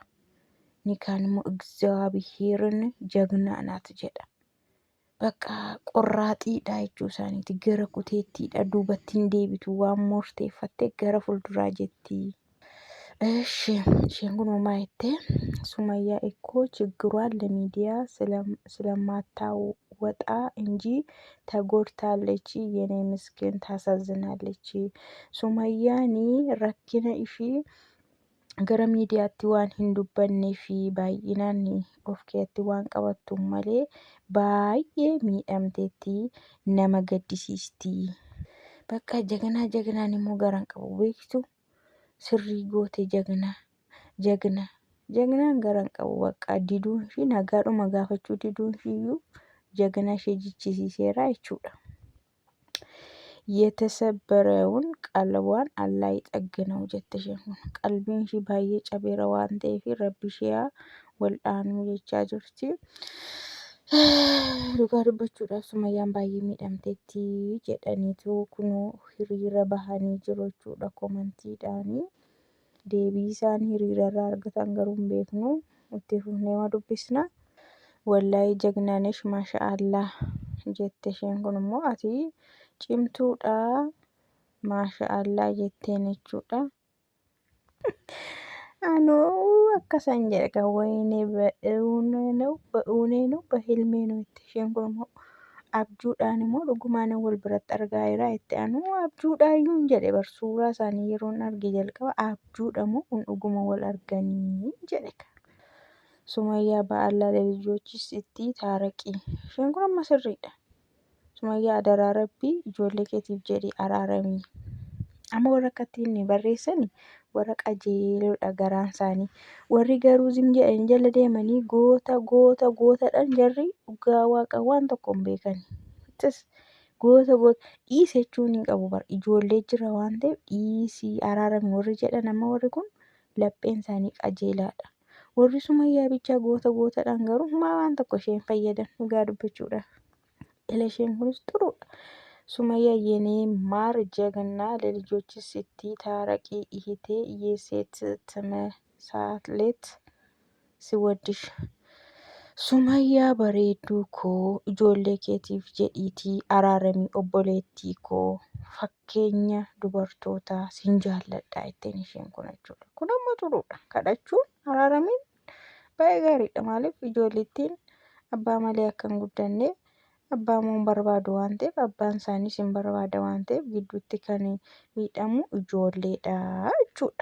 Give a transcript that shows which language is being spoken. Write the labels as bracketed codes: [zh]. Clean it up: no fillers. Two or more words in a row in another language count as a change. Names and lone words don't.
[om] Inni kaan immoo Egzaabiheerin jagnaa naat jedha. Bakka qorraaxiidha jechuu isaaniiti. Gara kuteettiidha. Duubatti hin deebitu waan murteeffatte gara fuulduraa jetti. isheen kun homaa jettee Sumayyaa [am] እኮ ችግሯን ለሚዲያ ስለማታወጣ እንጂ ተጎድታለች የኔ ምስኪን ታሳዝናለች። [om] Sumayyaan rakkina ishii gara miidiyaatti waan hin dubbannee fi baay'inaan of keessatti waan qabattu malee baay'ee miidhamteetti nama gaddisiisti. Bakka jagnaan immoo garan qabu beektu sirrii goote jagnaan garan qabu bakka diduun ishii nagaadhuma gaafachuu diduun ishiiyyuu jagnaa ishee jichisiiseera jechuudha. [am] የተሰበረውን ቀልቧን አላህ ይጠግነው [om] jettisheen kun qalbiin ishii baay'ee cabeera waan ta'eef rabbi ishee waldhaanuu jechaa jirti. Dhugaa dubbachuudhaaf Sumayyaan baay'ee miidhamteetti jedhaniitu kunoo hiriira bahanii jiru jechuudha komantiidhaanii. Deebii isaan hiriirarraa argatan garuu hin beeknu. Itti fufnee dubbisna. Wallaahi jagnaanesh maasha'Allah jette isheen kun immoo ati cimtuudha maasha'Allah jetteen jechuudha. Anuu akkasan jedhe kan wayinee [am] በእውኔ ነው በህልሜ ነው [om] jette isheen kun immoo abjuudhaan immoo dhugumaan wal biratti argaa jira jette. Anuu abjuudhaayyuu hin jedhe bar suuraa isaanii yeroon arge jalqaba abjuudha moo kun dhuguma wal arganii jedhe. [am] Sumayyaa በአላህ ለልጆችሽ ስትይ ታረቂ. [om] Isheen kun amma sirriidha. Sumayyaa adaraa rabbii ijoollee keetiif jedhii araaramii. Amma warra akkatti inni barreessani warra qajeeloodha garaan isaanii. Warri garuu zim jedhanii jala deemanii gootadhaan jarri dhugaa waaqa waan tokko hin beekani. Goota dhiisi jechuun hin qabu bara ijoollee jira waan ta'eef dhiisii araaramii warri jedhan amma warri kun lapheen isaanii qajeelaadha. Warri Sumayyaa bichaa gootadhaan garuu waan tokko isheen fayyadan dhugaa dubbachuudhaaf. Isheen kunis xuruudha. [am] Sumayyaa የኔ ማር ጀግና ለልጆችሽ ስትይ ታረቂ እህቴ የሴት ተምሳሌት ስወድሽ. [om] Sumayyaa bareedduu koo ijoollee keetiif jedhiitii araaramii obboleettii koo fakkeenya dubartootaa sin jaalladha jetteen isheen kun jechuudha. Kun amma xuruudha. Kadhachuun araaramiin baay'ee gaariidha. Maaliif ijoollettiin abbaa malee akka hin guddanne abbaa moo hin barbaadu waan ta'eef abbaan isaaniis hin barbaada waan ta'eef gidduutti kan miidhamu ijoolleedha jechuudha.